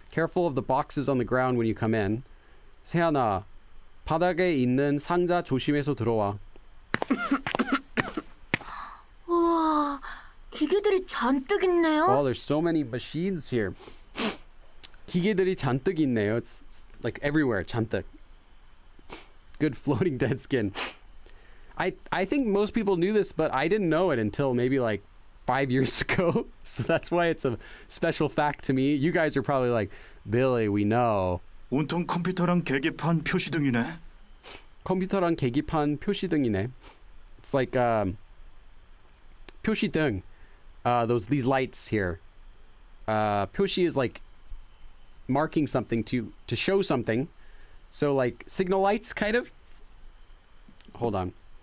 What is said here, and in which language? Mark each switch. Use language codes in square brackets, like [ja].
[en] Careful of the boxes on the ground when you come in. [ko] 세연아, 바닥에 있는 상자 조심해서 들어와. 우와, 기계들이 잔뜩 있네요. [en] Oh, there's so many machines here. [ko] 기계들이 잔뜩 있네요. [en] It's like everywhere, 잔뜩. Good floating dead skin. I think most people knew this, but I didn't know it until maybe like 5 years ago. So that's why it's a special fact to me. You guys are probably like, Billy, we know. [ko] 온통 컴퓨터랑 계기판 표시등이네. 컴퓨터랑 계기판 표시등이네. [en] It's like 표시등. These lights here. 표시 is like marking something to show something. So like signal lights, kind of. Hold on.